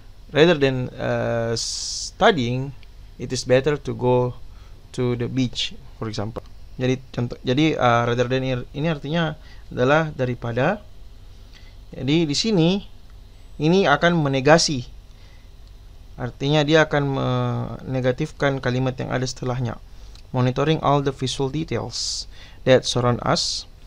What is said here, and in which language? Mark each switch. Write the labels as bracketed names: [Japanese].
[English] Rather than studying, it is better to go to the beach, for example. [Indonesian] Jadi [English] rather than [Indonesian] ini artinya adalah daripada. Jadi di sini ini akan menegasi. Artinya dia akan menegatifkan kalimat yang ada setelahnya. [English] Monitoring all the visual details that surround us.